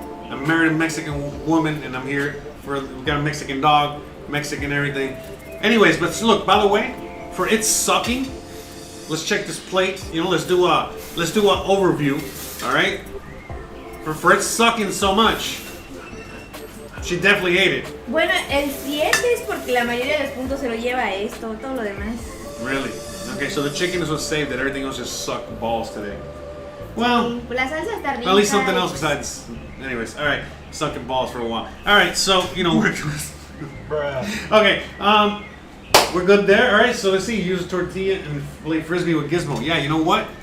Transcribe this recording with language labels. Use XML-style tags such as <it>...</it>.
<en>I'm married to a Mexican woman, and I'm here we got a Mexican dog, Mexican everything. Anyways, but look, by the way, for it sucking, let's check this plate. Let's do a overview. All right, for it sucking so much, she definitely ate it.</en> <es>Bueno, el 7 es porque la mayoría de los puntos se lo lleva esto, todo lo demás.</es> <en>Really? Okay, so the chicken is what saved it. Everything else just sucked balls today. Well,</en> <es>Sí, la salsa está rica.</es> <en>at least something else besides. Anyways, all right, sucking balls for a while. All right, so you know we're. Bruh. Okay, we're good there. All right, so let's see. Use tortilla and play frisbee with Gizmo. Yeah, you know what?</en>